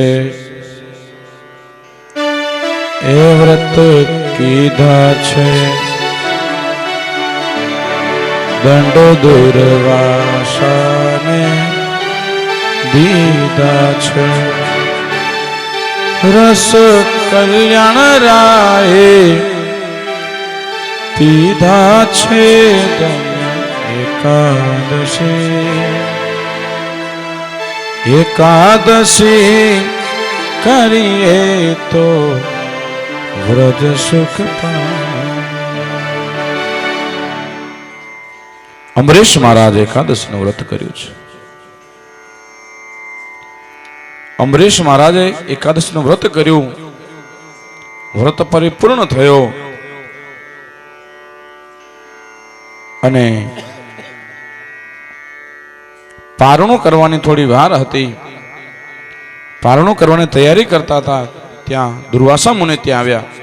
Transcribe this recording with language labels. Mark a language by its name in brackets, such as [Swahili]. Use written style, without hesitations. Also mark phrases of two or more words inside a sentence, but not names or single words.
[Gujarati] એ વ્રત કીધા છે દંડ દુર્વાસાને દીધા છે રસ કલ્યાણ રાયે પીધા છે એકાદશી એકાદશી કરિએ તો વ્રજ સુખ અમરીશ મહારાજ એકાદશી નું વ્રત કર્યું છે અમરીશ મહારાજે એકાદશી નું વ્રત કર્યું વ્રત પરિપૂર્ણ થયો અને પારણું કરવાની થોડી વાર હતી પારણું કરવાની તૈયારી કરતા હતા ત્યાં દુર્વાસા મુનિ ત્યાં આવ્યા